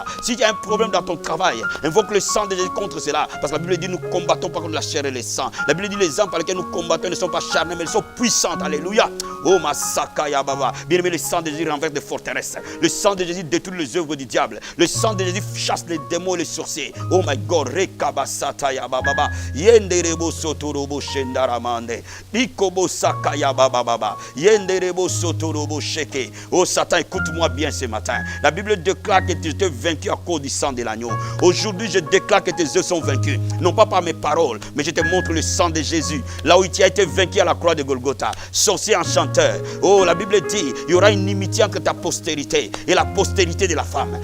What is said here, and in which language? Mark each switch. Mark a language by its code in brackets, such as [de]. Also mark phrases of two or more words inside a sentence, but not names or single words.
[fr] S'il y a un problème dans ton travail, invoque le sang de Jésus contre cela. Parce que la Bible dit nous combattons pas contre la chair et le sang. La Bible dit les armes par lesquelles nous combattons ne sont pas charnelles, mais elles sont puissantes. Alléluia. Oh Masaka Yababa. Bien aimé, le sang de Jésus renverse des forteresses. Le sang de Jésus détruit les œuvres du diable. Le sang de Jésus chasse les démons et les sorciers. [en] Oh my God. Rekabasata Yababa. Yenderebo Sotorobo Shendaramande. Ikobo Saka Yababa. Yenderebo Sotorobo Sheke. [fr] Oh Satan, écoute-moi bien ce matin. La Bible déclare que tu étais vaincu à cause du sang de l'agneau. Aujourd'hui, je déclare que tes œuvres sont vaincus. Non pas par mes paroles, mais je te montre le sang de Jésus. Là où tu as été vaincu à la croix de Golgotha. Sorcier enchanteur. Oh, la Bible dit, il y aura une inimitié entre ta postérité et la postérité de la femme.